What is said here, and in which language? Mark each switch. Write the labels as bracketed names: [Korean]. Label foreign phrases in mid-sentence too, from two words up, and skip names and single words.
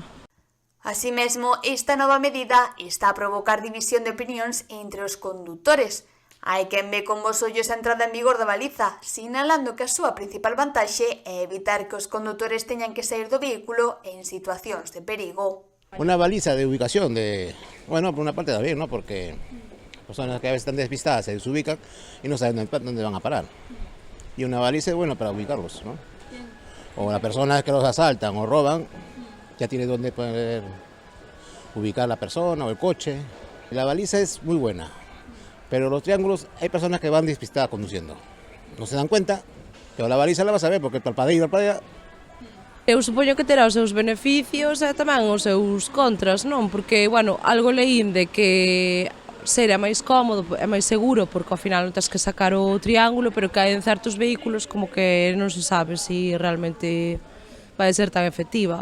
[Galician] Así mesmo, esta nova medida está a provocar división de opinións entre os condutores. Hai quen ve con bos ollos a entrada en vigor da baliza, sinalando que a súa principal vantaxe é evitar que os condutores teñan que sair do vehículo en situacións de perigo. [Spanish] Una baliza de ubicación, bueno, por una parte está bien, ¿no? Porque personas que a veces están despistadas se desubican y no saben dónde van a parar. Y una baliza es bueno para ubicarlos, ¿no? O las personas que los asaltan o roban, ya tiene dónde poder ubicar la persona o el coche. La baliza es muy buena, pero los triángulos hay personas que van despistadas conduciendo. No se dan cuenta, pero la baliza la vas a ver porque el parpadeo [Galician] Eu supoño que terá os seus beneficios e tamén os seus contras, non? Porque, bueno, algo leín de que ser é máis cómodo, é máis seguro, porque ao final non tens que sacar o triángulo, pero que hai en certos vehículos como que non se sabe se realmente vai ser tan efectiva.